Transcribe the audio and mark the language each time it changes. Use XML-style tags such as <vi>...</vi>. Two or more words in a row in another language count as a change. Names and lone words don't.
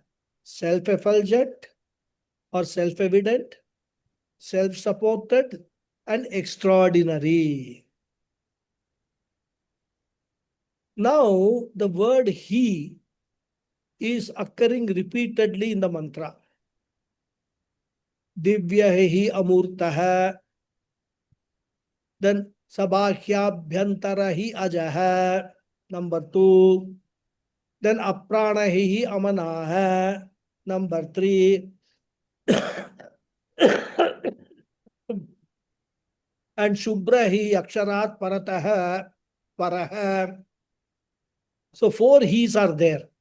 <en>Self-effulgent or self-evident, self-supported and extraordinary. Now the word he is occurring repeatedly in the mantra.</en> <sa>Divyahi amurtaha. Then sabhahyabhyantarahi ajaha.</sa> <en>Number 2. Then</en> <sa>apranahi amanaha.</sa> <en>Number 3.</en> <sa>And Shubrahi Aksharat Parataha Paraha.</sa> <en>So 4 he's are there.</en>